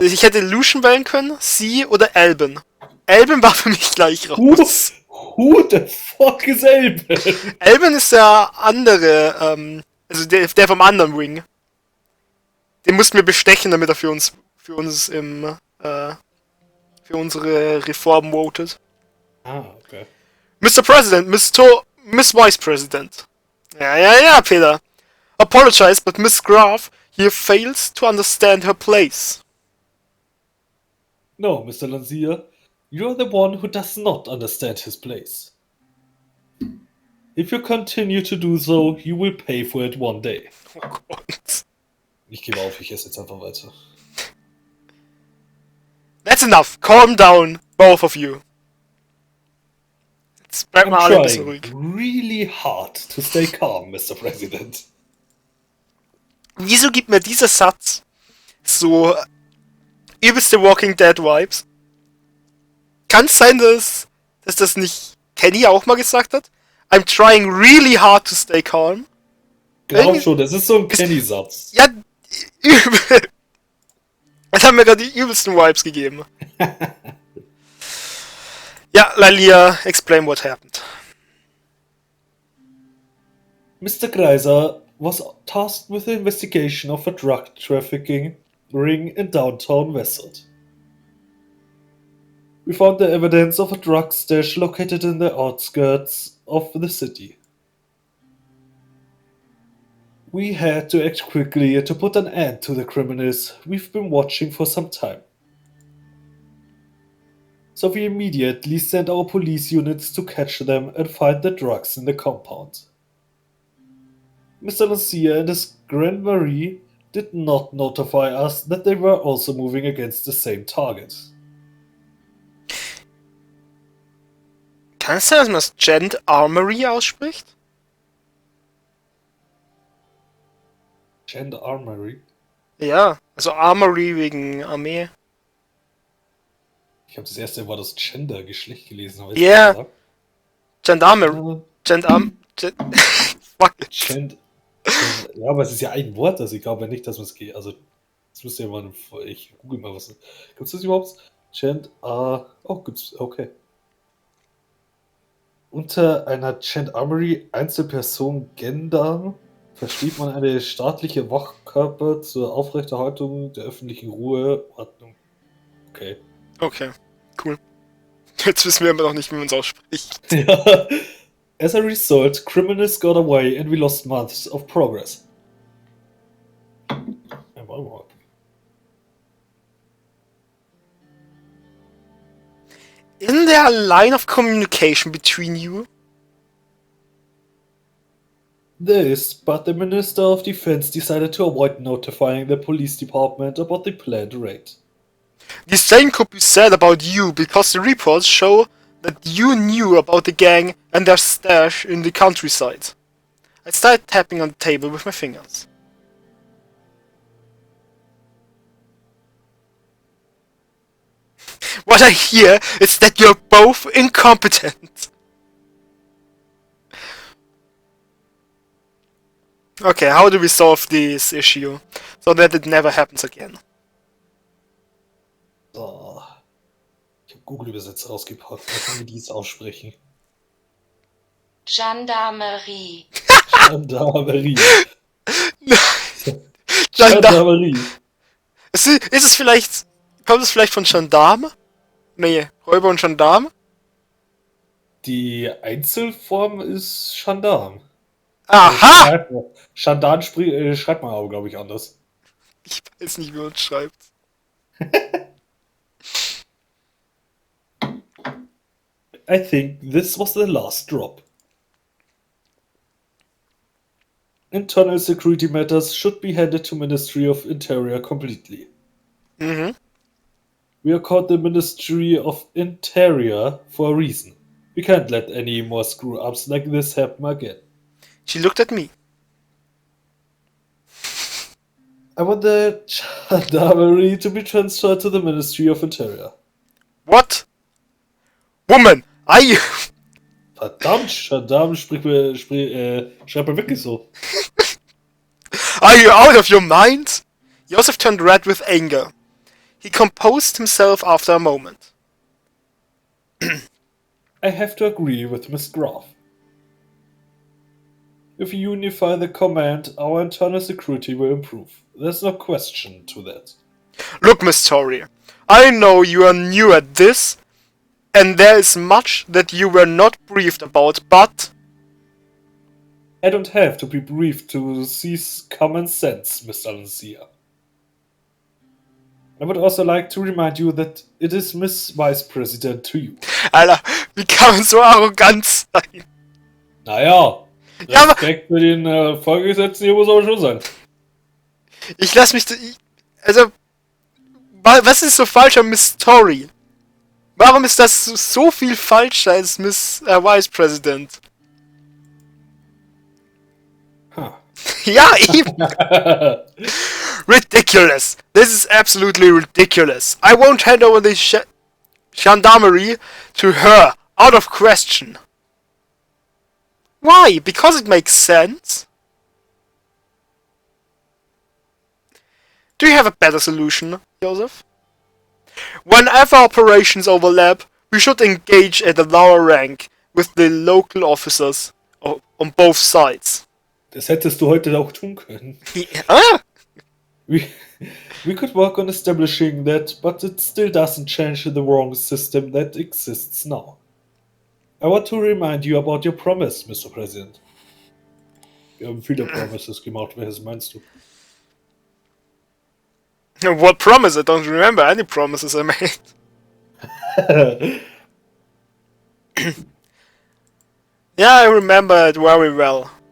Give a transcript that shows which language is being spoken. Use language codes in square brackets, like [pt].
[de] Ich hätte Lucian wählen können, sie oder Alban. Alban war für mich gleich raus. [en] Who the fuck is Alban? [de] Alban ist der andere, also der vom anderen Wing. Den mussten wir bestechen, damit er für uns für unsere Reform votet. Okay. [en] Mr. President, Miss Vice President. [de] Ja, Peter. [en] Apologize, but Miss Graf here fails to understand her place. No, Mr. Lanzier, you're the one who does not understand his place. If you continue to do so, you will pay for it one day. [de] Oh Gott. Ich gebe auf, ich esse jetzt einfach weiter. [en] That's enough. Calm down, both of you. [de] Jetzt bleibt mal alle ein bisschen ruhig. [en] Really hard to stay calm, Mr. President. [de] Wieso gibt mir dieser Satz so übelste Walking Dead Vibes? kann es sein, dass das nicht Kenny auch mal gesagt hat? [en] I'm trying really hard to stay calm. [de] Glaub schon, das ist so ein Kenny-Satz. Ja, übel. Das haben mir gerade die übelsten Vibes gegeben. [en] Ja, Lilia, explain what happened. Mr. Greiser was tasked with the investigation of a drug trafficking ring in downtown Westside. We found the evidence of a drug stash located in the outskirts of the city. We had to act quickly to put an end to the criminals we've been watching for some time. So we immediately sent our police units to catch them and find the drugs in the compound. Mr. Lucia and his Grand Marie did not notify us that they were also moving against the same target. [de] Kann es sein, dass man das Gendarmerie ausspricht? Gendarmerie? Ja, also Armory wegen Armee. Ich habe das erste Wort das Gender, Geschlecht gelesen. [en] Ja, yeah. Gendarmerie. Fuck it. [de] Ja, aber es ist ja ein Wort, also ich glaube nicht, dass man es geht. Also, das müsste ja mal. Ich google mal was. Gibt es das überhaupt? Oh, gibt's. Okay. Unter einer Gendarmerie Einzelperson Gendarm versteht man eine staatliche Wachkörper zur Aufrechterhaltung der öffentlichen Ruhe, Ordnung. Okay. [en] Okay, cool. [de] Jetzt wissen wir immer noch nicht, wie man es ausspricht. Ja. [en] As a result, criminals got away and we lost months of progress. [de] Ja, warte mal. [en] Isn't there a line of communication between you? There is, but the Minister of Defense decided to avoid notifying the police department about the planned raid. The same could be said about you, because the reports show that you knew about the gang and their stash in the countryside. I started tapping on the table with my fingers. What I hear is that you're both incompetent. Okay, how do we solve this issue so that it never happens again? So. [de] Ich habe Google-Übersetzer rausgepackt. Da können wir dies aussprechen. Gendarmerie. Gendarmerie. Gendarmerie. Ist es vielleicht... Kommt es vielleicht von Gendarme? Nee, Räuber und Gendarme? Die Einzelform ist Gendarm. Aha! Gendarm schreibt man aber, glaube ich, anders. Ich weiß nicht, wie man es schreibt. [en] I think this was the last drop. Internal security matters should be handed to Ministry of Interior completely. Mhm. We are called the Ministry of Interior for a reason. We can't let any more screw-ups like this happen again. She looked at me. I want the Gendarmerie to be transferred to the Ministry of Interior. What? Woman, are you... [de] Verdammt, Gendarme, schreibt man wirklich so. [en] Are you out of your mind? Iosef turned red with anger. He composed himself after a moment. I have to agree with Miss Graf. If you unify the command, our internal security will improve. There's no question to that. Look, Miss Tori, I know you are new at this, and there is much that you were not briefed about, but... I don't have to be briefed to seize common sense, Mr. Lucia. I would also like to remind you that it is Miss Vice President to you. [de] Alter, wie kann man so arrogant sein? Naja, Ja, Respekt für den Vorgesetzten hier muss aber schon sein. Ich lass mich... Also... Was ist so falsch an Miss Tori? Warum ist das so viel falscher als Miss Vice President? Huh. Ja, eben! [en] Ridiculous! This is absolutely ridiculous! I won't hand over this gendarmerie to her, out of question. Why? Because it makes sense? Do you have a better solution, Iosef? Whenever operations overlap, we should engage at a lower rank with the local officers on both sides. [de] Das hättest du heute auch tun können. Ah! [en] We could work on establishing that, but it still doesn't change the wrong system that exists now. I want to remind you about your promise, Mr. President. [de] Wir haben viele Promises gemacht, welches meinst du? [en] What promise? I don't remember any promises I made. Yeah, I remember it very well.